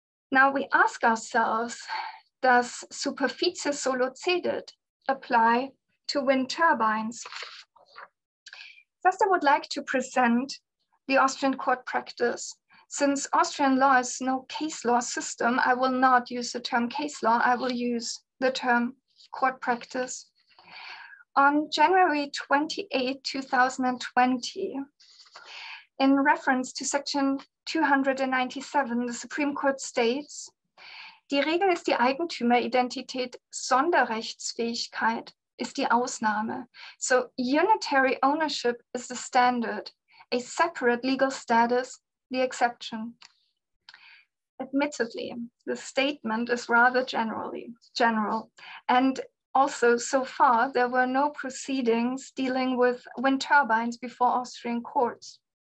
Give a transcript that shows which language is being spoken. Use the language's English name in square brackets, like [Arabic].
[English] Now we ask ourselves, does superficie solo cedit apply to wind turbines? First, I would like to present the Austrian court practice. Since Austrian law is no case law system, I will not use the term case law, I will use the term court practice. On January 28, 2020, in reference to section 297, the Supreme Court states, [German] die Regel ist die Eigentümeridentität, Sonderrechtsfähigkeit ist die Ausnahme. [English] So unitary ownership is the standard, a separate legal status, the exception. Admittedly, the statement is rather general, and also so far there were no proceedings dealing with wind turbines before Austrian courts.